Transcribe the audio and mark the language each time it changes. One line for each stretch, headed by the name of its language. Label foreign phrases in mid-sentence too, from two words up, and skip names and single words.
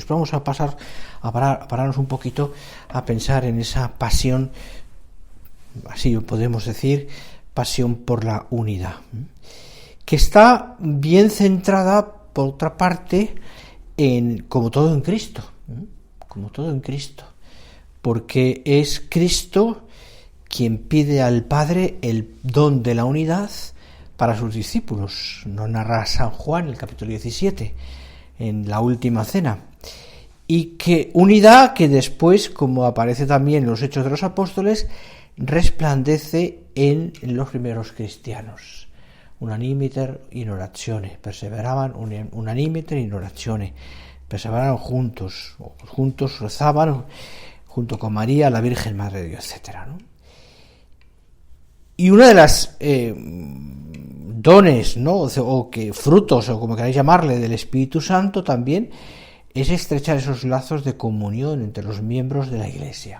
Spanish: Pero vamos a pararnos un poquito a pensar en esa pasión, así podemos decir, pasión por la unidad, que está bien centrada, por otra parte, como todo en Cristo, porque es Cristo quien pide al Padre el don de la unidad para sus discípulos. Nos narra San Juan, el capítulo 17, en la última cena. Y que unidad que después, como aparece también en los Hechos de los Apóstoles, resplandece en los primeros cristianos.
Latin: Unanimiter in oratione, perseveraban unanimiter in oratione,
Spanish: perseveraban juntos rezaban junto con María, la Virgen Madre de Dios, etc., ¿no? Y una de las dones, ¿no?, o que frutos, o como queráis llamarle, del Espíritu Santo también, es estrechar esos lazos de comunión entre los miembros de la Iglesia.